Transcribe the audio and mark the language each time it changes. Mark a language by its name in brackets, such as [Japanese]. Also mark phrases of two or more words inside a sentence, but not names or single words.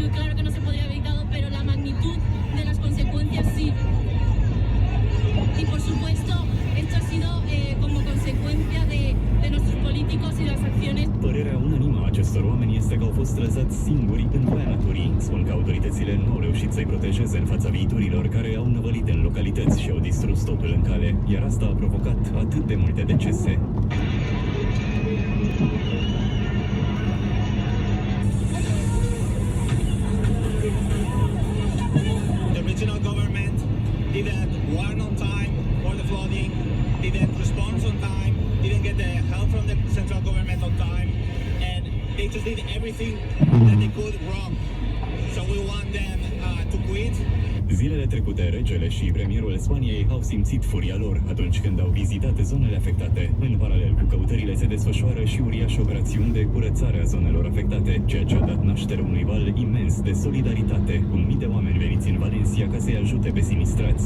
[Spanish] y claro que no se podría haber evitado, pero la magnitud de las consecuencias sí. Y por supuesto, esto ha sido como consecuencia de nuestros políticos y de las acciones. [Romanian] Părerea unanimă a acestor oameni este că au fost lăsați singuri în voia naturii. Spun că autoritățile nu au reușit să-i protejeze în fața viiturilor care au năvălit în localități și au distrus totul în cale, iar asta a provocat atât de multe decese. [English] The regional government didn't warn on time for the flooding, didn't respond on time, didn't get the help from the central government on time, and they just did everything that they could wrong. So we want them to quit. [Romanian] Zilele trecute, regele și premierul Spaniei au simțit furia lor atunci când au vizitat zonele afectate. În paralel cu căutările se desfășoară și uriașe operațiuni de curățare a zonelor afectate, ceea ce a dat naștere unui val imens de solidaritate, cu mii de oameni veniți în Valencia ca să-i ajute pe sinistrați.